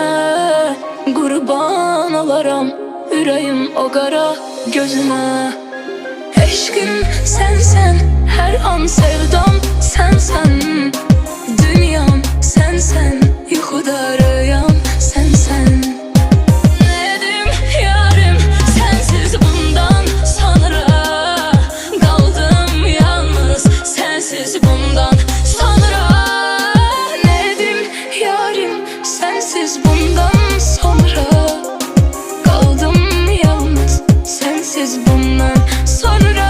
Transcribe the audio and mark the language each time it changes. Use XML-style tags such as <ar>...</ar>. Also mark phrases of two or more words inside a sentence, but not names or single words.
<tr>Kurban olaram yüreğim o kara gözüne. Eşkim sensen, her an sevdam sensen.</tr> <az>Dünyam sensen, yuxuda rüyam sensen.</az> <tr>Ne edim yarim, sensiz bundan sonra.</tr> <az>Qaldım yalnız, sensiz bundan sonra.</az> <tr>Ne edim yarim, sensiz bundan sonra.</tr> <az>Qaldım yalnız, sensiz bundan sonra.</az>